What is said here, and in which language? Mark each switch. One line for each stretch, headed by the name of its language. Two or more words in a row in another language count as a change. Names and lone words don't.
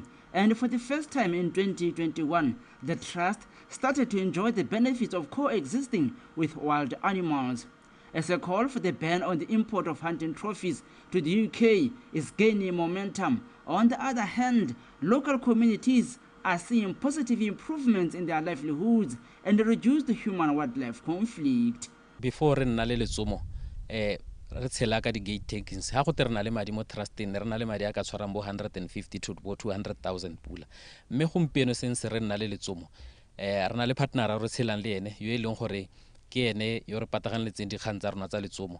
English: And for the first time in 2021, the trust started to enjoy the benefits of coexisting with wild animals. As a call for the ban on the import of hunting trophies to the UK is gaining momentum, on the other hand, local communities are seeing positive improvements in their livelihoods and reduced human-wildlife conflict.
Tswana: Before re nna le letsomo, re tshela ka di
English: gate takings.
Tswana: Ha go te re na le madi mo trusting, re na le madi a ka tshwarang bo 150 to 200,000 pula. Mme gompieno sense re nna le letsomo, re na le partner re tshelang le ene yo e leng gore ke ene yo re pataganeletseng dikgang tsa rona tsa letsomo.